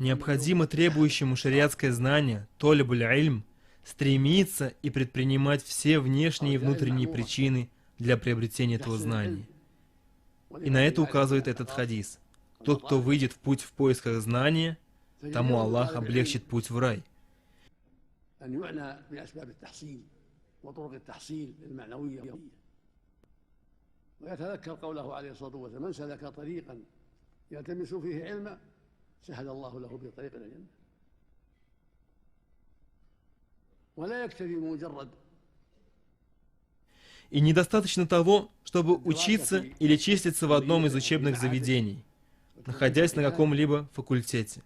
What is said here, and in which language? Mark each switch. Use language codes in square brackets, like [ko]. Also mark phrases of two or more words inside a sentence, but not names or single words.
[ru] Необходимо требующему шариатское знание, [ar] طالب العلم, [ru] стремиться и предпринимать все внешние и внутренние причины для приобретения этого знания. И на это указывает этот хадис. Тот, кто выйдет в путь в поисках знания, тому Аллах облегчит путь в рай. [ar] ويتذكر قوله عليه الصلاة والسلام من سلك طريقا يلتمس فيه علما سهل الله له به طريق إلى الجنة ولا يكتفي بمجرد. [ru] И недостаточно того, чтобы учиться или числиться в одном из учебных заведений, находясь на каком-либо факультете.